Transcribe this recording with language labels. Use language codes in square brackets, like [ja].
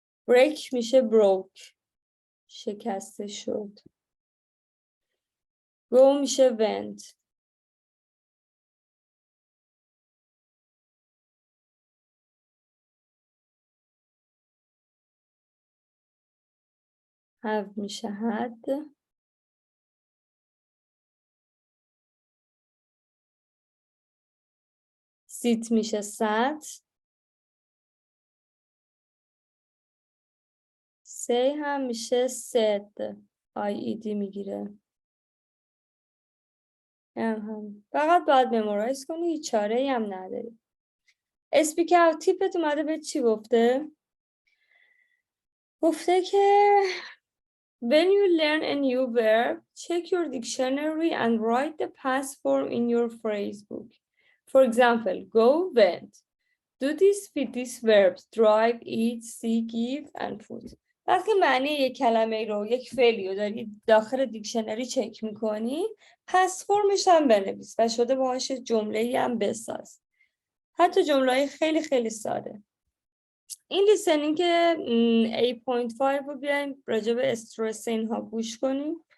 [fa] break میشه broke، شکسته شد. go میشه went. have میشه had. sit میشه sat. say هم میشه said، IED میگیره. هم فقط باید ممورایز کنی، هیچ چاره ای هم نداری. اسپیک اوت تیپت اومده به چی گفته؟ گفته که [en] when you learn a new verb, check your dictionary and write the past form in your phrase book. For example, go, went. Do this with these verbs: drive, eat, see, give, and put. [fa] وقتی معنی یک کلمه رو، یک فعلی رو داری داخل دیکشنری چک میکنی، پس فرمش هم بنویس و شده باهاش جمله‌ای هم بساز. حتی جمله‌های خیلی خیلی ساده. این لیسنینگ 8.5 رو بیایم راجع به استرس اینها گوش کنیم.